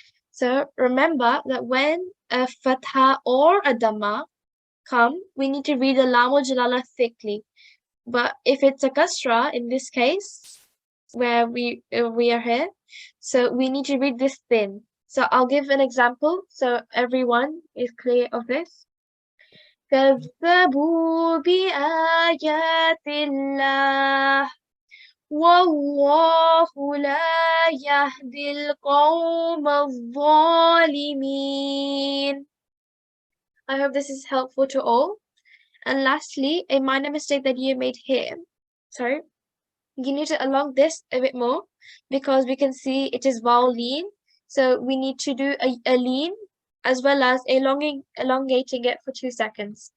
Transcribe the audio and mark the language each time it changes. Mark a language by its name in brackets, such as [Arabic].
[English] So remember that when a fatha or a dhamma come, we need to read the lam al jalala thickly. But if it's a kasra, in this case, where we are here, so we need to read this thin. So I'll give an example so everyone is clear of this. [Arabic] كذبوا بآيات الله والله لا يهدي القوم الظالمين. [English] I hope this is helpful to all. And lastly, a minor mistake that you made here. Sorry. You need to elongate this a bit more because we can see it is vowel lean. So we need to do a lean as well as elongating it for 2 seconds.